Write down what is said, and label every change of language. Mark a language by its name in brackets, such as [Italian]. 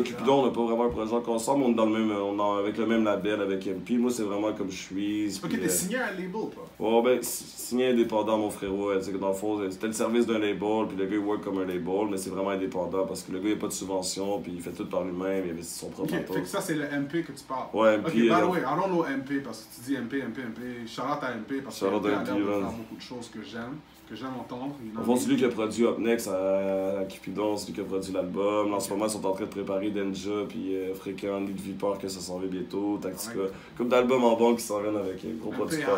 [French] les Cupidon, on n'a pas vraiment un projet ensemble, on est dans le même, avec le même label avec MP. Moi, c'est vraiment comme je suis. Ok, t'es signé à un label, toi? Ouais, ben, signé indépendant, mon frérot. Dans le fond, c'était le service d'un label, puis le gars, il work comme un label, mais c'est vraiment indépendant parce que le gars, il n'a pas de subvention, puis il fait tout par lui-même, il investit son propre fait que ça, c'est le MP que tu parles. Ouais, MP. [English] Ok, by the way, I don't know MP [French] parce que tu dis MP. Shout-out à MP parce que MP a l'air de faire beaucoup de choses que j'aime entendre. En fond, c'est lui qui a produit Up Next à Cupidon, c'est lui qui a produit l'album. En ce moment, ils sont en train de préparer Denja, puis Fréquent, Nid Vipar, que ça s'en va bientôt, Tactica. Comme d'albums en banque qui s'en viennent avec un gros producteur.